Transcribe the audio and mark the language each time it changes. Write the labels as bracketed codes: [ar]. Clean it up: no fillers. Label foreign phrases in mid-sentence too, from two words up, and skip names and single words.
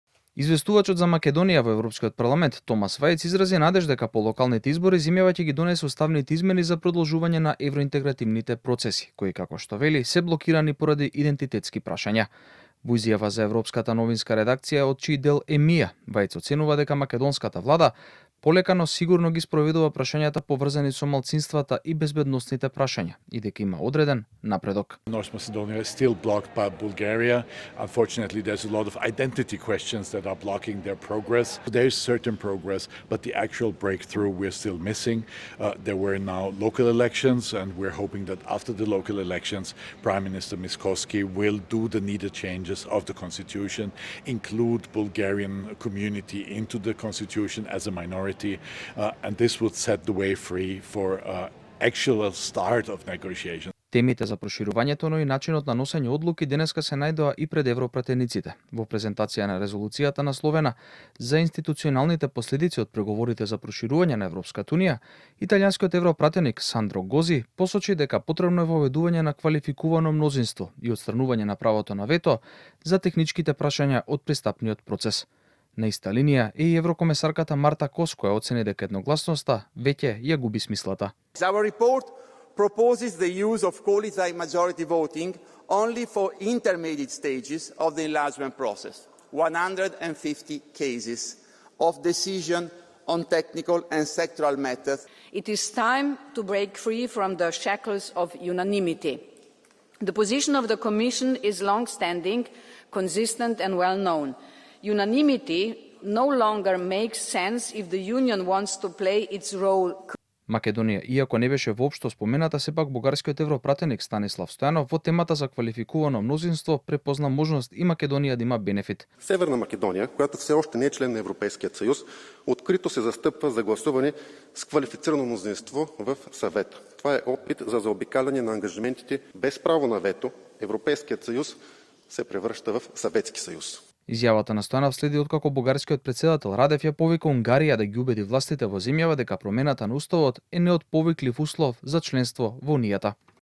[mk] Известувачот за Македонија во Европскиот парламент Томас Вајц изрази надеж дека по локалните избори зимјава ќе ги донесе уставните измени за продолжување на евроинтегративните процеси, кои како што вели се блокирани поради идентитетски прашања. Во изјава за Европската новинска редакција од чиј дел е МИА, Вајц оценува дека македонската влада полека но сигурно ги спроведува прашањата поврзани со малцинствата и безбедносните прашања и дека има одреден напредок. [en] North Macedonia is still blocked by Bulgaria. Unfortunately, there's a lot of identity questions that are blocking their progress. There is certain progress, but the actual breakthrough we're still missing. There were now local elections, and we're hoping that after the local elections, Prime Minister Miskovsky will do the needed changes of the constitution, include Bulgarian community into the constitution as a minority. And this would set the way free for actual start of negotiations. [mk] Темите за проширувањето, но и начинот на носење одлуки денеска се најдоа и пред европратениците. Во презентација на резолуцијата насловена за институционалните последици од преговорите за проширување на Европската унија, италијанскиот европратеник Сандро Гози посочи дека потребно е воведување на квалификувано мнозинство и отстранување на правото на вето за техничките прашања од пристапниот процес. На иста линија е и еврокомесарката Марта Кос, која оцени дека едногласноста веќе ја губи смислата. [en] Our report proposes the use of qualified majority voting only for intermediate stages of the enlargement process, 150 cases of decision on technical and sectoral matters. It is time to break free from the shackles of unanimity. The position of the Commission is long-standing, consistent and well-known. Unanimity no longer makes sense if the Union wants to play its role. [mk] Македонија, иако не беше воопшто спомената, сепак бугарскиот европратеник Станислав Стојанов во темата за квалификувано мнозинство препозна можност и Македонија да има бенефит. [bg] Северна Македонија, която все още не е член на Европейскиот съюз, открито се застъпва за гласуване с квалифицирано мнозинство в Съвета. Това е опит за заобикаляне на ангажиментите без право на вето. Европейскиот съюз се превръща в Съветски съюз. [mk] Изјавата на Стојанов следи откако бугарскиот претседател Радев ја повика Унгарија да ги убеди властите во земјава дека промената на уставот е неотповиклив услов за членство во Унијата.